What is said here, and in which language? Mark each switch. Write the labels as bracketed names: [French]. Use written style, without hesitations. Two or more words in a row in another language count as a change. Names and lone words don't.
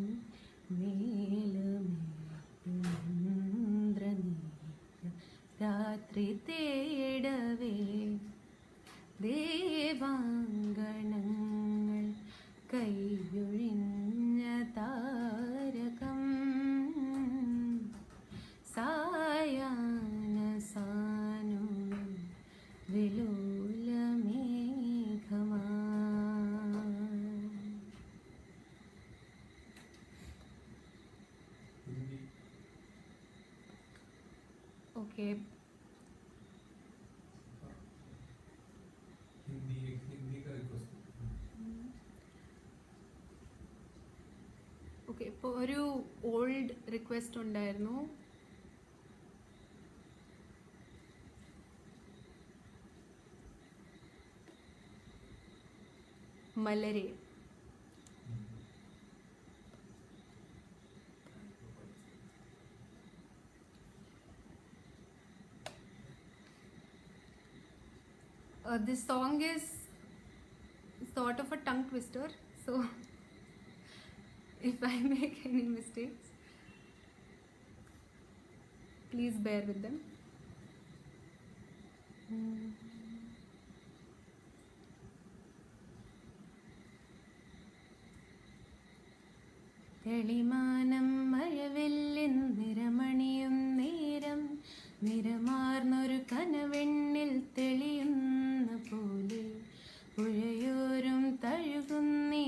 [Malayalam] മേലമേന്ദ്രനീല രാത്രി തേടവേ ദേവാങ്കണങ്ങൾ കൈയൊഴിഞ്ഞ താരകം സായാഹ്ന സാനുവിൽ വിലോലമേഘമാ. [Hindi] हिंदी ओके हिंदी का रिक्वेस्ट. [Malayalam] ഓക്കെ, ഇപ്പോൾ ഒരു [English] old request [Malayalam] ഉണ്ടായിരുന്നു. മലരെ. [English] This song is sort of a tongue twister, so if I make any mistakes, please bear with them. [Malayalam] തെളിമാനം മഴവെല്ലിൻ നിറമണിയും നേരം നിറമാർന്നൊരു കനവെണ്ണിൽ തെളിയുന്ന പോലെ പുഴയോരം തഴുകുന്നീ